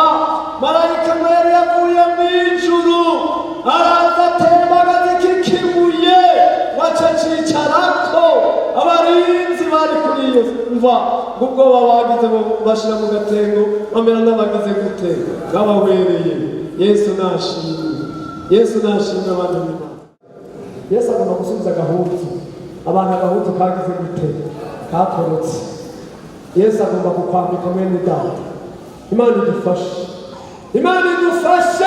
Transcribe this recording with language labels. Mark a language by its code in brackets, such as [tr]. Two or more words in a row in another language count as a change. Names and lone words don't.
[rn] Marayika yari yavuye mw'ijuru araza atembagaza iki kibuye bacacicarako. Abarinzi bari kuri iyo mva ubwoba bagize bashira mu gatengo bamera n'abagize gute bwabahwereye. Yesu nashimwe, Yesu nashimwe abantu b'Imana. Yesu agomba gusubiza agahuzu abantu, agahuzu kagize gute kakorotse. Yesu agomba kukwambika mwene data. Imana idufashe, Imana idufashe.